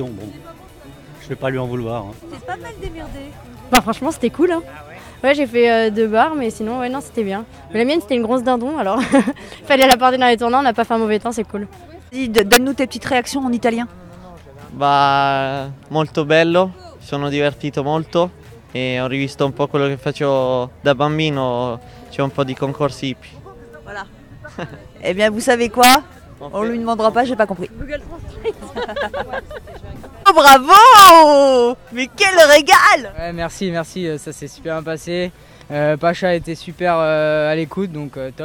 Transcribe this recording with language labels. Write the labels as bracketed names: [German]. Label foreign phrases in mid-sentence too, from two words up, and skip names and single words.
[French] Bon, je vais pas lui en vouloir. Hein. C'est pas mal démerdé. Bah franchement c'était cool. Hein. Ouais, j'ai fait 2 barres, mais sinon ouais non c'était bien. Mais la mienne c'était une grosse dindon, alors fallait la porter dans les tournants, on n'a pas fait un mauvais temps, c'est cool. Donne-nous tes petites réactions en italien. Bah, [Italian] molto bello, sono divertito molto e ho rivisto un po' quello che facevo da bambino, c'è un po' di concorsi hippi. [French] Voilà. Eh bien, vous savez quoi? On lui demandera pas, j'ai pas compris. Google Translate. Oh, bravo! Mais quel régal! Ouais, merci, ça s'est super bien passé. Pacha était super à l'écoute, donc top.